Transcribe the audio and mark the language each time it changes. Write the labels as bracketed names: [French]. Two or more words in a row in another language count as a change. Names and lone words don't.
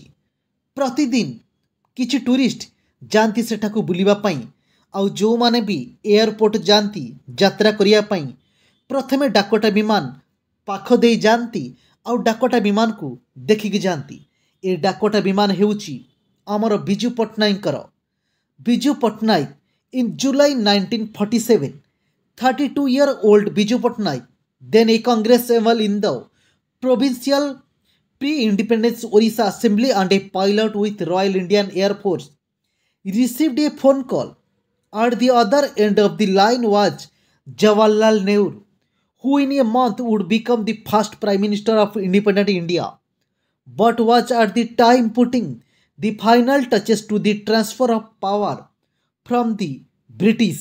[Odia] ପ୍ରତିଦିନ କିଛି ଟୁରିଷ୍ଟ ଯାଆନ୍ତି ସେଠାକୁ ବୁଲିବା ପାଇଁ, ଆଉ ଯେଉଁମାନେ ବି ଏୟାରପୋର୍ଟ ଯାଆନ୍ତି ଯାତ୍ରା କରିବା ପାଇଁ ପ୍ରଥମେ ଡାକୋଟା ବିମାନ ପାଖ ଦେଇ ଯାଆନ୍ତି ଆଉ ଡାକୋଟା ବିମାନକୁ ଦେଖିକି ଯାଆନ୍ତି। ଏ ଡାକୋଟା ବିମାନ ହେଉଛି ଆମର ବିଜୁ ପଟ୍ଟନାୟକଙ୍କର। [English] ବିଜୁ ପଟ୍ଟନାୟକ in July 1947, 32-year-old Biju Patnaik, then a congressman in the provincial pre-independence Orissa Assembly and a pilot with Royal Indian Air Force, received a phone call. At the other end of the line was Jawaharlal Nehru, who in a month would become the first Prime Minister of independent India, but was at the time putting the final touches to the transfer of power from the British.